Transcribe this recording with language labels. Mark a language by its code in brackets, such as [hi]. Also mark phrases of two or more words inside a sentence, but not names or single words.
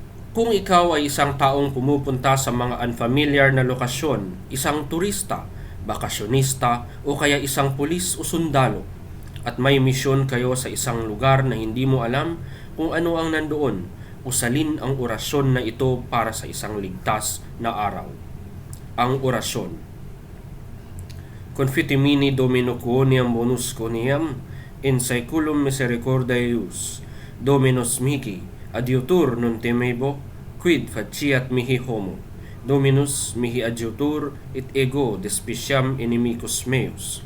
[tl] Kung ikaw ay isang taong pumupunta sa mga unfamiliar na lokasyon, isang turista, bakasyonista o kaya isang pulis o sundalo, at may misyon kayo sa isang lugar na hindi mo alam kung ano ang nandoon, usalin ang orasyon na ito para sa isang ligtas na araw. Ang orasyon: [la] Confitemini Domino quoniam bonus quoniam, in saeculum misericordiae eius, Dominus mihi, adiutur non temebo, quid faciat mihi homo. Dominus mihi adiutur, et ego despiciam inimicus meus.